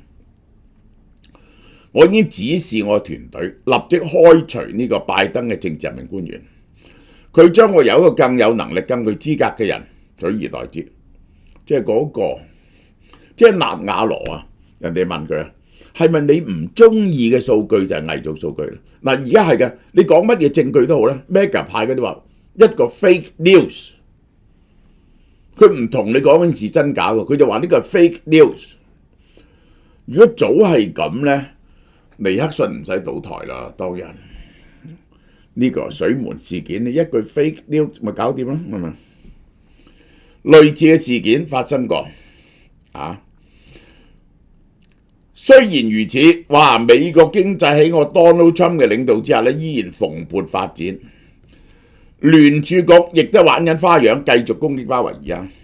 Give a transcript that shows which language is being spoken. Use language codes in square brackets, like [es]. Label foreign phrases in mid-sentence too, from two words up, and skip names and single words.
[yue] 我已經指示我嘅團隊立即開除呢個拜登嘅政治任命官員，佢將會有一個更有能力、更具資格嘅人取而代之，即係嗰個，即係納瓦羅啊！人哋問佢啊，係咪你唔中意嘅數據就係偽造數據咧？嗱，而家係嘅，你講乜嘢證據都好咧 ，Mega 派嗰啲話一個 [en] fake news。 [yue] 佢唔同你講緊事真假喎，佢就話呢個係 [en] fake news。 [yue] 如果早係咁咧，尼克遜唔使倒台啦。當日呢個水門事件，你一句 [en] fake news [yue] 咪搞掂咯，係咪？類似嘅事件發生過啊。雖然如此，哇！美國經濟喺我 Donald Trump 嘅領導之下咧，依然蓬勃發展。聯儲局亦都玩緊花樣，繼續攻擊鮑威爾啊！